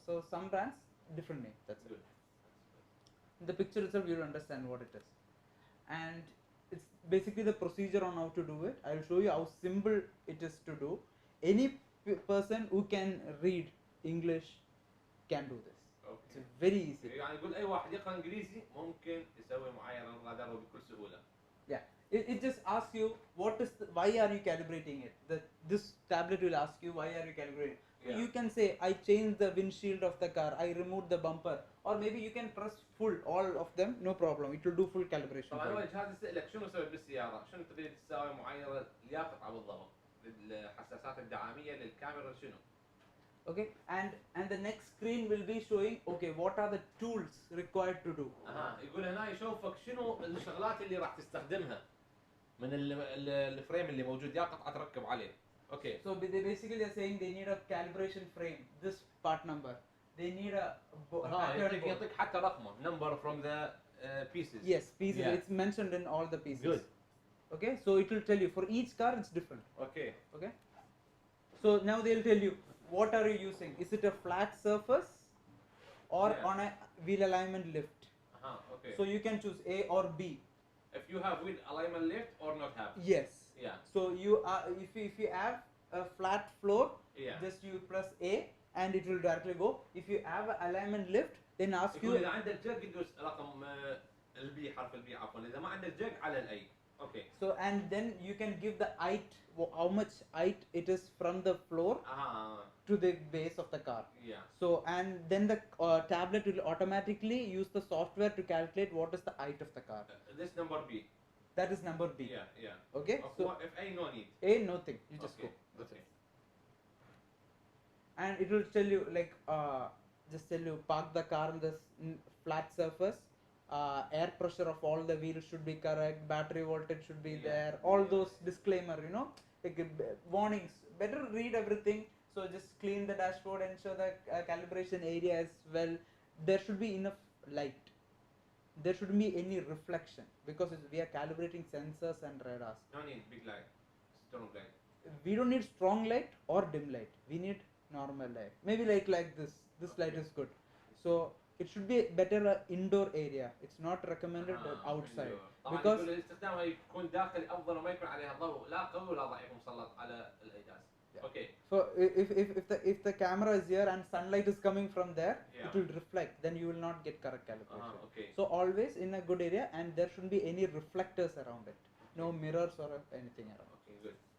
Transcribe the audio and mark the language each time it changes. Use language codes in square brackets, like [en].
[en] So some brands different name. That's Good. it. In the picture itself you'll understand what it is. And it's basically the procedure on how to do it. I'll show you how simple it is to do. Any person who can read English can do this. [ar] اوكي. [en] It's very easy. [ar] يعني يقول اي واحد يقرا انجليزي ممكن يسوي معايره الرادار بكل سهوله. [en] Yeah. It just asks you what is why are you calibrating it. This tablet will ask you why are you calibrating. Yeah. You can say I changed the windshield of the car, I removed the bumper, or maybe you can press full all of them, no problem. It will do full calibration. [ar] طبعا هو الجهاز يسالك شنو سويت بالسياره؟ شنو تريد تسوي معايره لياقطع بالضبط؟ الحساسات الدعاميه للكاميرا شنو؟ [en] Okay, and the next screen will be showing okay what are the tools required to do. [ar] يقول هنا يشوفك شنو الشغلات اللي راح تستخدمها من الفريم اللي موجود يا قطعه تركب عليه. اوكي. [en] So they basically are saying they need a calibration frame, this part number. They need a [ar] يعطيك حتى رقمه [en] number from the pieces. Yes, pieces. Yeah. It's mentioned in all the pieces. Good. Okay, so it will tell you for each car it's different. Okay. Okay. So now they'll tell you what are you using? Is it a flat surface or Yeah. on a wheel alignment lift? Okay. So you can choose A or B. If you have wheel alignment lift or not have. Yes. Yeah. So you are if you have a flat floor, Yeah. just you press A and it will directly go. If you have an alignment lift, then ask [ar] يقول [en] you. [ar] اذا عندك جاك يدوس رقم البي حرف البي عفوا اذا ما عندك جاك على الاي. [en] Okay. So and then you can give the height, how much height it is from the floor to the base of the car. Yeah. So and then the tablet will automatically use the software to calculate what is the height of the car. This number B. That is number B. Yeah, yeah. Okay. Of So what, if A no need. A nothing. You just Okay. go. That's Okay. it. And it will tell you like just tell you park the car on this flat surface. Air pressure of all the wheels should be correct. Battery voltage should be there. All those disclaimer, you know, like warnings. Better read everything. So just clean the dashboard, ensure the calibration area is well. There should be enough light. There shouldn't be any reflection because we are calibrating sensors and radars. No need big light. Strong light. We don't need strong light or dim light. We need normal light. Maybe like this. This light is good. So it should be better indoor area. It's not recommended outside [ar] طبعا [en] because [ar] يقول الاستخدام يكون داخلي افضل وما يكون عليها ضوء لا قوي ولا ضعيف مسلط على الايداز. [en] Okay. So if the camera is here and sunlight is coming from there, Yeah. it will reflect. Then you will not get correct calibration. Okay. So always in a good area, and there shouldn't be any reflectors around it. No mirrors or anything around. Okay, good.